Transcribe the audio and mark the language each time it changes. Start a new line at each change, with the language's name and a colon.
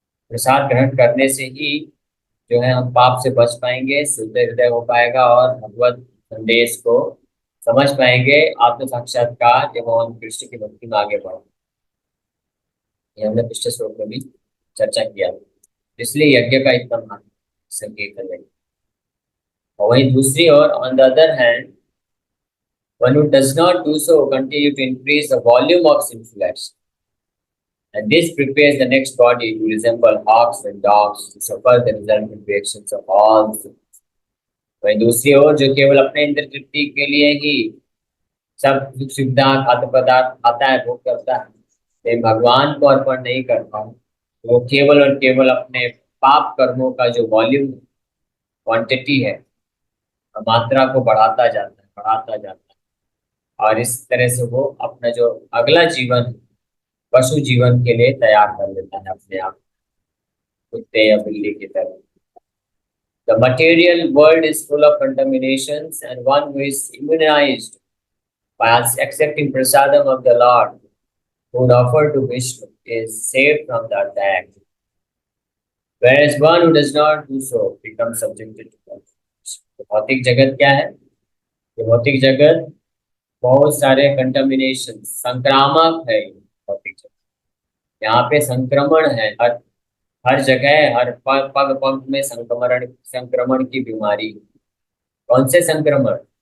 Hindi: प्रसाद ग्रहण करने से ही जो है हम पाप से बच पाएंगे, शुद्ध हृदय हो पाएगा और भगवत संदेश को समझ पाएंगे, आत्म साक्षात्कार या भगवान कृष्ण की भक्ति में आगे बढ़ेंगे। ये हमने पिछले श्लोक में भी चर्चा किया, इसलिए यज्ञ का इतना महत्व संकीर्तन है। और वहीं दूसरी ओर,
English: On the other hand, one who does not do so continue to increase the volume of sinful action. And this prepares the next body to resemble hawks and dogs to suffer the resultant reactions of all things.
Hindi: वहीं दूसरी ओर जो केवल अपने इंद्र तृप्ति के लिए ही सब सुख सुविधा खाद्य पदार्थ खाता है, भोग करता है, लेकिन भगवान को अर्पण नहीं करता हूँ, तो वो केवल और केवल अपने पाप कर्मों का जो वॉल्यूम क्वांटिटी है, मात्रा को बढ़ाता जाता है, और इस तरह से वो अपना जो अगला जीवन है, पशु जीवन के लिए तैयार कर लेता है अपने आप, कुत्ते या बिल्ली की तरह।
English: The material world is full of contaminations, and one who is immunized by accepting prasadam of the Lord, who would offer to Vishnu, is saved from the attack. Whereas one who does not do so becomes subjected to contamination.
Hindi: तो भौतिक जगत क्या है? ये भौतिक जगत बहुत सारे कंटामिनेशन, संक्रामक है। ये भौतिक जगत, यहाँ पे संक्रमण है, हर हर जगह, हर पग पग पग में संक्रमण की बीमारी। कौन से संक्रमण?